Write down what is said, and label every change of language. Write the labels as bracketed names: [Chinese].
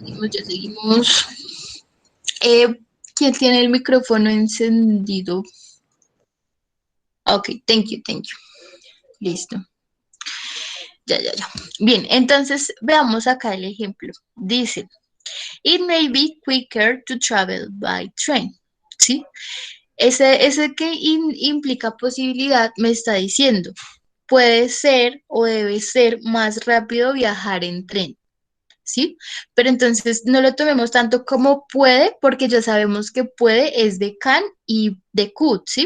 [Spanish] Ya seguimos. ¿Quién tiene el micrófono encendido? [English] Ok, thank you. [Spanish] Listo. Ya. Bien, entonces veamos acá el ejemplo. Dice, [English] it may be quicker to travel by train. [Spanish] ¿Sí? Ese que implica posibilidad me está diciendo, puede ser o debe ser más rápido viajar en tren. ¿Sí? Pero entonces no lo tomemos tanto como puede, porque ya sabemos que puede es de can y de could, ¿sí?